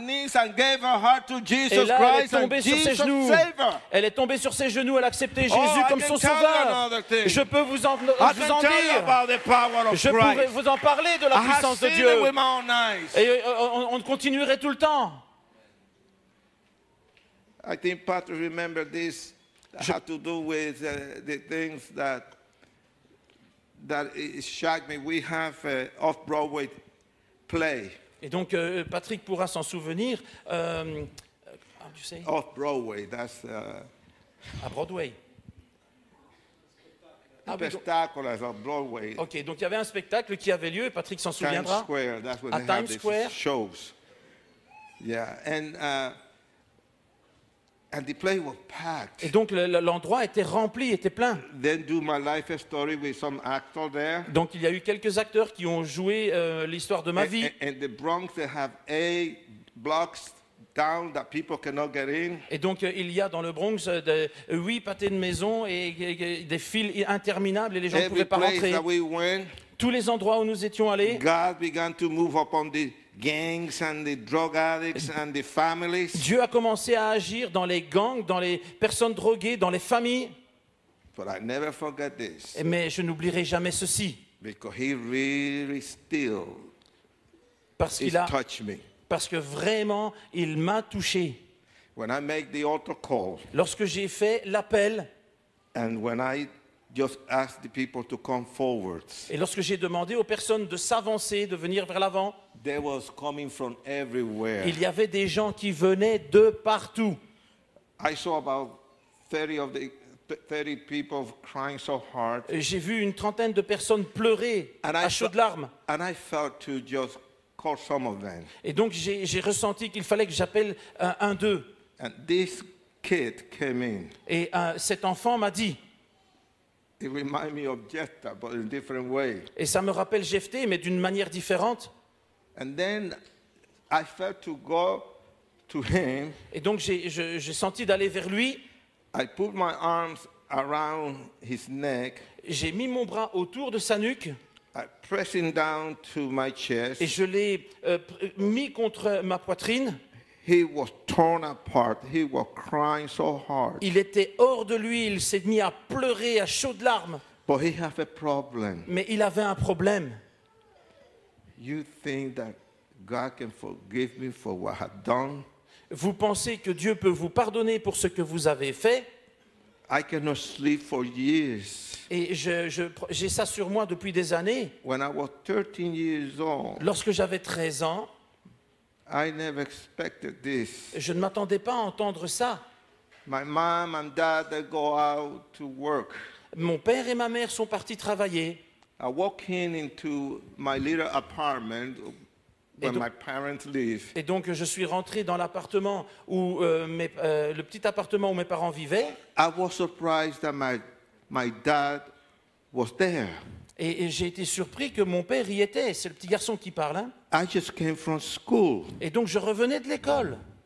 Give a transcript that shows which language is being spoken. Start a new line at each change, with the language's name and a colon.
French: Et là, elle est tombée sur ses genoux. Elle est tombée sur ses genoux. Elle a accepté Jésus comme son sauveur. Je peux vous en dire. Je pourrais vous en parler de la puissance de Dieu. Et on continuerait tout le temps.
English: I think Patrick remember this had to do with the things that it shocked me. We have off-Broadway play.
French: Et donc Patrick pourra s'en souvenir.
English: How do you say? Off-Broadway, that's
French: à Broadway.
English: Spectacle of Broadway.
French: Ok, donc il y avait un spectacle qui avait lieu. Patrick s'en souviendra.
English: Times Square, that's when
French: à
English: they have Times Square. Shows. Yeah, and the place was packed.
French: Et donc l'endroit était rempli, était plein.
English: Then do my life story with some actor there.
French: Donc il y a eu quelques acteurs qui ont joué l'histoire de ma vie.
English: And the Bronx they have 8 blocks down that people cannot get in.
French: Et donc il y a dans le Bronx 8 pâtés de maison et des files interminables et les gens ne pouvaient pas rentrer. Tous les endroits où nous étions allés,
English: God began to move upon the gangs and the drug addicts and the families.
French: Dieu a commencé à agir dans les gangs, dans les personnes droguées, dans les familles.
English: But I never forget this.
French: Mais je n'oublierai jamais ceci.
English: Because he really still
French: parce que vraiment, il m'a touché.
English: When I make the altar call,
French: lorsque j'ai fait l'appel,
English: and when I just asked the people to come forwards,
French: et lorsque j'ai demandé aux personnes de s'avancer, de venir vers l'avant,
English: they was coming from everywhere.
French: Il y avait des gens qui venaient de partout.
English: I saw about 30 people crying so hard.
French: J'ai vu une trentaine de personnes pleurer à chaudes larmes.
English: And I felt to just call some of them.
French: Et donc j'ai ressenti qu'il fallait que j'appelle un d'eux.
English: And this kid came in.
French: Et cet enfant m'a dit.
English: It reminds me of Jephthah, but in a different way.
French: Et ça me rappelle Jephthé, mais d'une manière différente.
English: And then I felt to go to him.
French: Et donc j'ai senti d'aller vers lui.
English: I put my arms around his neck.
French: J'ai mis mon bras autour de sa nuque.
English: I pressed him down to my chest.
French: Et je l'ai mis contre ma poitrine.
English: He was torn apart. He was crying so hard.
French: Il était hors de lui. Il s'est mis à pleurer à chaudes larmes.
English: But he have a problem.
French: Mais il avait un problème.
English: You think that God can forgive me for what I have done?
French: Vous pensez que Dieu peut vous pardonner pour ce que vous avez fait?
English: I cannot sleep for years.
French: Et j'ai ça sur moi depuis des années.
English: When I was 13 years old,
French: lorsque j'avais 13 ans,
English: I never expected this.
French: Je ne m'attendais pas à entendre ça.
English: My mom and dad, they go out to work.
French: Mon père et ma mère sont partis travailler.
English: I walk into my little apartment where my parents live.
French: Et donc je suis rentré dans l'appartement où le petit appartement où mes parents vivaient.
English: I was surprised that my dad was there.
French: Et j'ai été surpris que mon père y était. C'est le petit garçon qui parle. Hein?
English: I just came from school.
French: Et donc je revenais de l'école.